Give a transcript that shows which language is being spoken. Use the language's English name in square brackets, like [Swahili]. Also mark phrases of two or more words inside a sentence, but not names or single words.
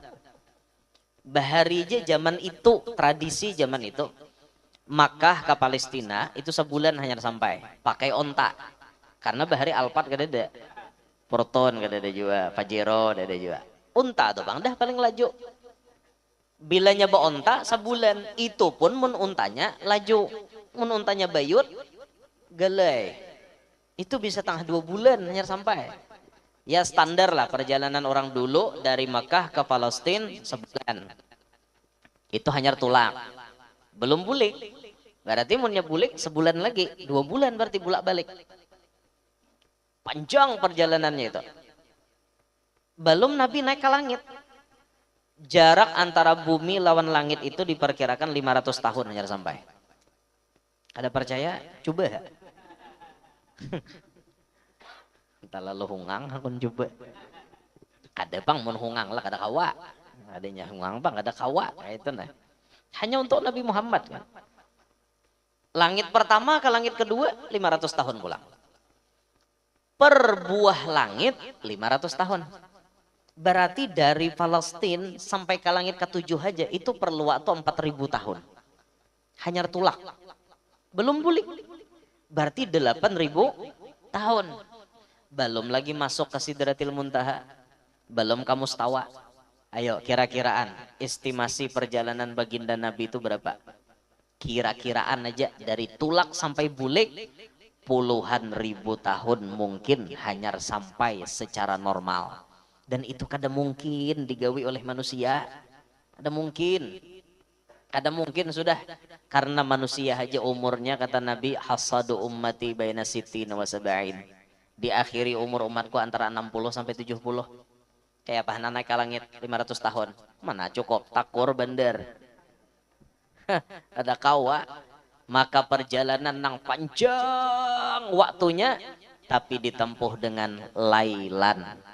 [Banjar] Bahari aja zaman itu, tradisi zaman itu. Makkah ke Palestina itu sebulan hanya sampai pakai onta, karena bahari Alphard gak ada, Proton gak ada juga, Pajero gak ada juga, unta tuh bang dah paling laju. Bila nyoba onta sebulan, itu pun mun untanya laju, mun untanya bayut gelai, itu bisa tengah 2 bulan hanya sampai. Ya standar lah perjalanan orang dulu dari Makkah ke Palestina sebulan, itu hanya tulang, belum bulik. Berarti munnya bulik sebulan lagi, 2 bulan berarti bulak balik. Panjang perjalanannya itu. [Indonesian] Belum Nabi naik ke langit. Jarak antara bumi lawan langit itu diperkirakan 500 tahun hanya sampai. [Banjar] Ada percaya? Coba. Kita lalu hungang akun coba. Ada bang mun hungang lah kada kawa. Adanya hungang bang ada kawa, kayak itu nah. [Indonesian] Hanya untuk Nabi Muhammad kan. [Banjar] Langit pertama ke langit kedua 500 tahun pulang. [Indonesian] Per buah langit 500 tahun. Berarti dari Palestina sampai ke langit ke-7 aja itu perlu waktu 4000 tahun. [Banjar] Hanya tulak. Belum bulik. [Indonesian] Berarti 8000 tahun. Belum lagi masuk ke Sidratil Muntaha. Belum ke Mustawa. Ayo kira-kiraan estimasi perjalanan baginda Nabi itu berapa? [Banjar] Kira-kiraan aja dari tulak sampai bulik puluhan ribu tahun mungkin hanya sampai secara normal. Dan itu kada mungkin digawi oleh manusia. Kada mungkin. Kada mungkin sudah. [Indonesian] Karena manusia aja umurnya kata Nabi [Arabic] hasadu ummati baina sittina wa sab'in. [Indonesian] Diakhiri umur umatku antara 60 sampai 70. [Banjar] Kayak apa naik ke langit 500 tahun. Mana cukup takur bener. Ada kawa, maka perjalanan nang panjang waktunya tapi ditempuh dengan lailan.